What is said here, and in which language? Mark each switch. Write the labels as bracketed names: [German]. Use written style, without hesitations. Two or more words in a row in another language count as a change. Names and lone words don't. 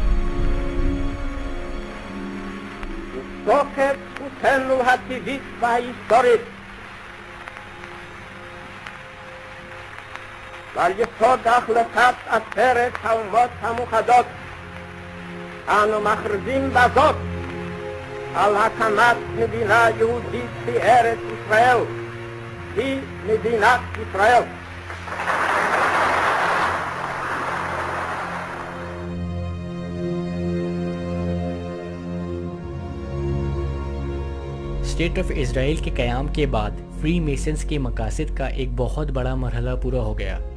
[Hebrew] מתוקף זכותנו הטבעית וההיסטורית ועל יסוד החלטת עצרת האומות המאוחדות, אנו מכריזים בזאת על הקמת מדינה יהודית בארץ ישראל, היא מדינת ישראל. [Urdu] اسٹیٹ آف اسرائیل کے قیام کے بعد فری میسنز کے مقاصد کا ایک بہت بڑا مرحلہ پورا ہو گیا.